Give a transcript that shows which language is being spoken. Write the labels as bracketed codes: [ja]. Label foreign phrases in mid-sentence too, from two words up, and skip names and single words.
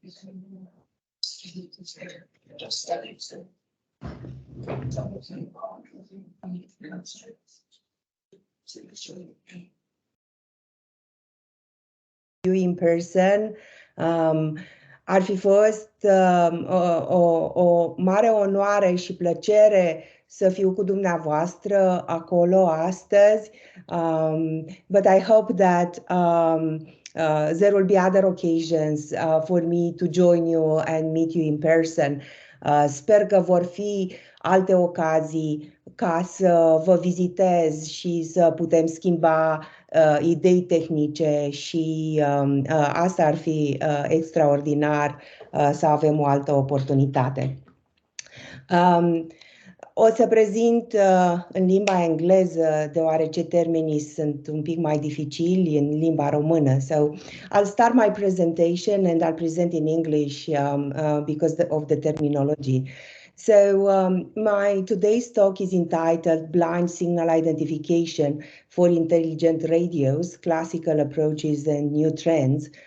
[en] Just study. You in person, [ro] ar fi fost o mare onoare și plăcere să fiu cu dumneavoastră acolo astăzi, [en] but I hope that there will be other occasions for me to join you and meet you in person. [ro] Sper că vor fi alte ocazii ca să vă vizitez și să putem schimba idei tehnice și asta ar fi extraordinar să avem o altă oportunitate. O să prezint în limba engleză, deoarece termenii sunt un pic mai dificili în limba română. [en] So I'll start my presentation and I'll present in English because of the terminology. So my today's talk is entitled Blind Signal Identification for Intelligent Radios, Classical Approaches and New Trends.